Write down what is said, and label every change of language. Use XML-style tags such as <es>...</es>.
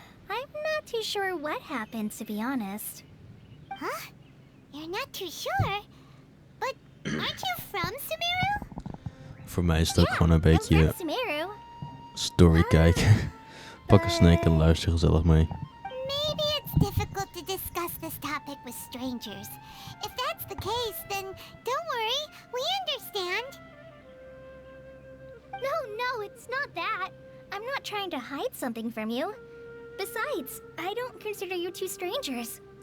<en>I'm not too sure what happened, to be honest. Huh? You're not too sure? But aren't you from Sumeru?</en> <nl>Voor mij is het ook gewoon een beetje</nl> <en>I'm from Sumeru.</en> <nl>story kijken. Pak een snack en luister gezellig mee.</nl> <en>Maybe it's difficult to discuss this topic with strangers. If that's the case, then don't worry, we understand. No, it's not that. I'm not trying to hide something from you. Besides, I don't consider you two strangers.</en>